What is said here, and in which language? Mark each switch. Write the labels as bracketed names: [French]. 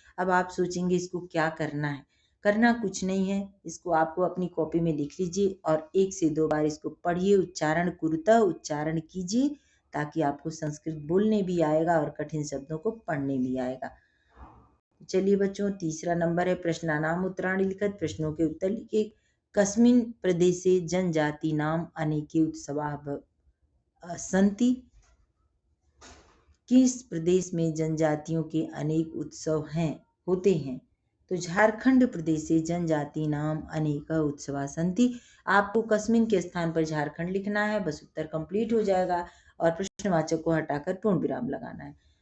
[Hindi] अब आप सोचेंगे इसको क्या करना है? करना कुछ नहीं है, इसको आपको अपनी कॉपी में लिख लीजिए और 1 से 2 बार इसको पढ़िए, [Sanskrit] उच्चारण कुरुतः [Hindi] उच्चारण कीजिए ताकि आपको संस्कृत बोलने भी आएगा और कठिन शब्दों को पढ़ने भी आएगा। चलिए बच्चों, तीसरा नंबर है [Sanskrit] प्रश्नानाम उत्तराणि लिखत, [Hindi] प्रश्नों के उत्तर लिखिए। [Sanskrit] कस्मिन् प्रदेशे जनजातीनाम् अनेके उत्सवाः सन्ति। [Hindi] किस प्रदेश में जनजातियों के अनेक उत्सव होते हैं? [Sanskrit] तो झारखंड प्रदेश से जनजाति नाम अनेक उत्सवा सन्ति। [Hindi] आपको कस्मिन के स्थान पर झारखंड लिखना है, बस उत्तर कंप्लीट हो जाएगा और प्रश्नवाचक को हटाकर पूर्ण विराम लगाना है।